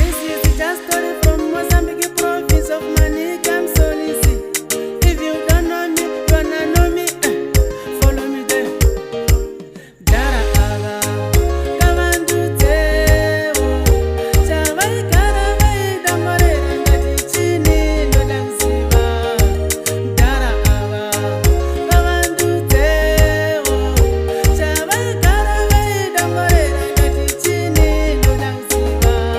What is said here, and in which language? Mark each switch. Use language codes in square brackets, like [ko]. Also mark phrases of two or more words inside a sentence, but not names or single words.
[en] is just story from Mozambique province of Manica, Msolisi. If you don't know me, gonna know me. Eh, follow me there. [sn] Dara ava, kavandudzewo. Chavaigara vaidamorera ngati chini ndoda kuziva. Dara ava, kavandudzewo. Chavaigara vaidamorera ngati chini ndoda kuziva.